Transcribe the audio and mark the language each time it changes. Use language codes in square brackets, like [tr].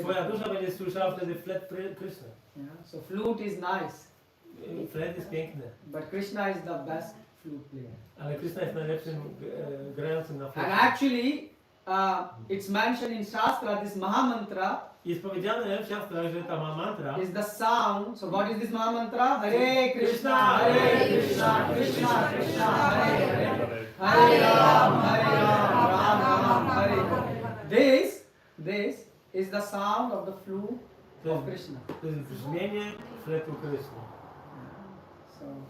[pl] twoja dusza będzie słyszała wtedy flet Krishna. [en] Yeah? So flute is nice, [pl] Flet jest piękny, [en] but Krishna is the best flute player. [pl] ale Krishna jest najlepszym grającym na [en] And [pl] flecie. [en] actually, it's mentioned in Shastra, this Maha Mantra [pl] Jest powiedziane w siastrach, że ta mantra [en] is the sound. So what is this Maha Mantra? [sa] Hare Krishna, Hare Krishna, Krishna Krishna, Hare Hare, Hare Ram, Ram Ram, Hare Hare. [en] This is the sound of the flute of Krishna. [pl] to jest brzmienie fletu Krishna.